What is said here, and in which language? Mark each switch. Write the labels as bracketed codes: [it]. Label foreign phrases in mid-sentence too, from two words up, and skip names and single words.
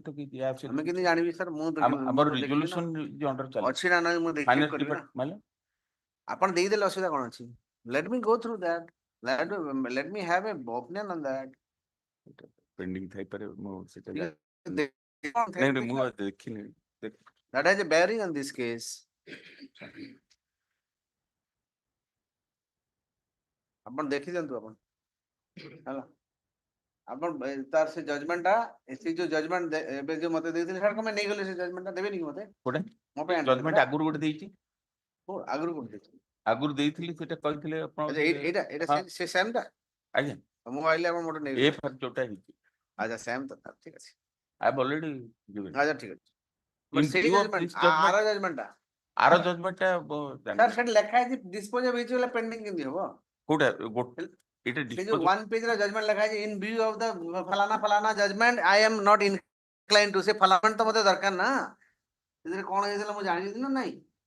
[or] ଆମେ କେମିତି ଜାଣିବି ସାର୍? ମୁଁ ଆମର ରିଜଲ୍ୟୁସନ ଅଣ୍ଡର ଚାଲିଛି ଅଛି ନା ନାହିଁ ମୁଁ ଦେଖିକି ଫାଇନାନ୍ସ କରିବି ନା। ଡିପାର୍ଟମେଣ୍ଟ ଆପଣ ଦେଇଦେଲେ ଅସୁବିଧା କଣ ଅଛି? [en] let me go through that. Let me have a opinion on that. [or] ପେଣ୍ଡିଂ ଥାଇପାରେ ମୁଁ ସେଟା [en] That [or] ନାଇଁ ମୁଁ ଦେଖିନି। [en] has a bearing on this case. [or] ଆପଣ ଦେଖି ଦିଅନ୍ତୁ ଆପଣ ହେଲା। ଆପଣ ତାର ସେ ଜଜମେଣ୍ଟ ଟା ସେ ଯୋଉ ଜଜମେଣ୍ଟ ଏବେ ଯୋଉ ମତେ ଦେଇଥିଲେ ସାର୍ କମେ ନେଇଗଲେ ସେ ଜଜମେଣ୍ଟ ଟା ଦେବେନି କି ମତେ? କୋଉଟା ମୋ ପାଇଁ ଜଜମେଣ୍ଟ ଆଗରୁ ଗୋଟେ ଦେଇଛି। ଆଗରୁ କୋଉଠି ଦେଇଥିଲେ? ଆଗରୁ ଦେଇଥିଲି ସେଟା କହିଥିଲେ ଆପଣ। ଏଇଟା ଏଇଟା ସେ ସେମ୍ ଟା? ଆଜ୍ଞା ମୁଁ ଭାବିଲି ଆପଣ ମୋଟେ ନେଇଗଲେ। ଯୋଉଟା ହେଇଛି ଆଚ୍ଛା ସେମ୍ ତ ଠିକ ଅଛି। [en] I have already given. [or] ଆଚ୍ଛା ଠିକ ଅଛି। [en] In [or] ସେଇ [en] view of [or] ଜଜମେଣ୍ଟ [en] this judgment, [or] ଆର ଜଜମେଣ୍ଟ ଟା ଆର ଜଜମେଣ୍ଟ ଟା ସାର୍ ସେଠି ଲେଖା ହେଇଛି ଡିସ୍ପୋଜ ହେଇଛି ବୋଲେ ପେଣ୍ଡିଂ କେମିତି ହବ? କୋଉଟା ଏଇଟା ସେ ଯୋଉ ୱାନ୍ ପେଜ ର ଜଜମେଣ୍ଟ ଲେଖା ହେଇଛି [en] in view of the falana falana judgment I am not incline to. [or] ସେ ଫଲାନା ତ ମତେ ଦରକାର ନା। ସେଥିରେ କଣ ହେଇଥିଲା ମୁଁ ଜାଣିଛି ନା ନାଇଁ?